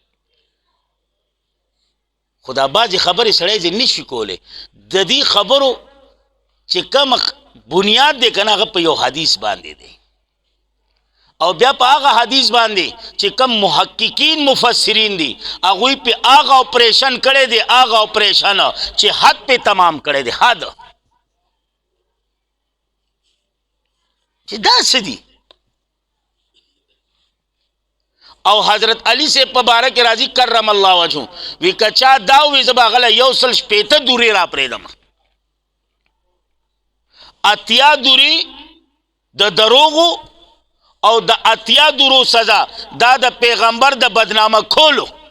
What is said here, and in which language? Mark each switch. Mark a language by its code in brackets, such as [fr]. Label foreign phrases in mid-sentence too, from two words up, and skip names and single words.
[ps] خو دا بعضې خبرې سړی ځې نشي کولی د دې خبرو چې کم بنیاد دی که نه هغه په یو حدیث باندې دی او بیا په هغه حدیث باندې چې کم محققین مفسرین دي هغوی پې هغه اپریشن کړی دی هغه اپریشن چې حد پې تمام کړی دی حد چې دا څه دي او حضرت علی سے په باره کې راځي [ar] کرم الله وجهه [ps] وی که چا دا ووایي زه به هغه له 160 دورې را پرېږدم اتیا دورې د دروغو او د اتیا دورو سزا دا د پیغمبر د بدنامه کولو